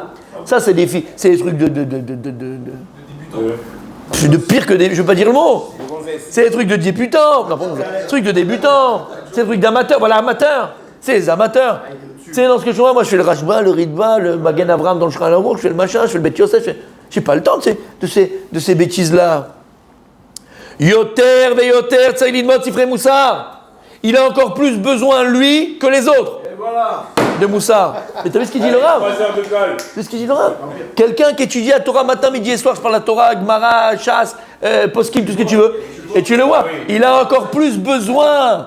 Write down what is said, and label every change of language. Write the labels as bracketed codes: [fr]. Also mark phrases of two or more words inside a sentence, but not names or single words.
[fr] Ça, c'est des trucs de pire que des. Je ne veux pas dire le mot. C'est des trucs de débutants. Non, pas des trucs de débutants. C'est des trucs d'amateurs. Voilà, amateurs. C'est les amateurs. C'est dans ce que je vois. Moi, je fais le Rashba, le Ritba, le Magen Avraham dans le Shulchan Aruch, je fais le machin, je fais le Bet Yosef. J'ai pas le temps de ces bêtises-là. [he] יותר ויותר צריך ללמוד ספרי מוסר. [fr] il a encore plus besoin, lui, que les autres. Et voilà. De Moussar. Mais t'as vu ce qu'il dit le Rav? 3 heures de colle. C'est ce qu'il dit le Rav. Quelqu'un qui étudie la Torah matin, midi et soir, je parle la Torah, Gemara, Chasse, Poskim, tout ce que tu veux, et tu le vois, il a encore plus besoin.